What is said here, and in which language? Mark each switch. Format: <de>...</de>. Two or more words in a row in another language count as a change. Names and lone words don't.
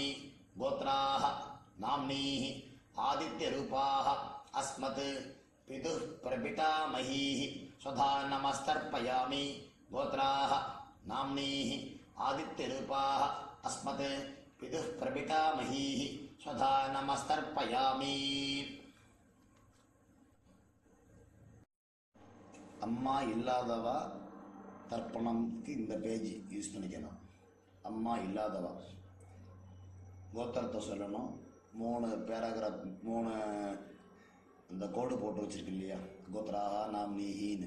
<sa>गोत्राः नाम्नीः आदित्यरूपाः अस्मत् पितुः प्रपितामही स्वधा नमस्तर्पयामि. गोत्राः नाम्नीः आदित्यरूपाः अस्मत् पितुः प्रपितामहीः स्वधा नमस्तर्पयामि.</sa> <ta>அம்மா இல்லாதவா தர்ப்பணம்க்கு இந்த</ta> <en>page use</en> <ta>பண்ணிக்கணும். அம்மா இல்லாதவா கோத்திரத்தை சொல்லணும். 3 பேராகிராஃப் 3 இந்த கோடு போட்டு வச்சிருக்கு இல்லையா,</ta> <sa>गोत्राहा नाम्नीहिन्नु.</sa>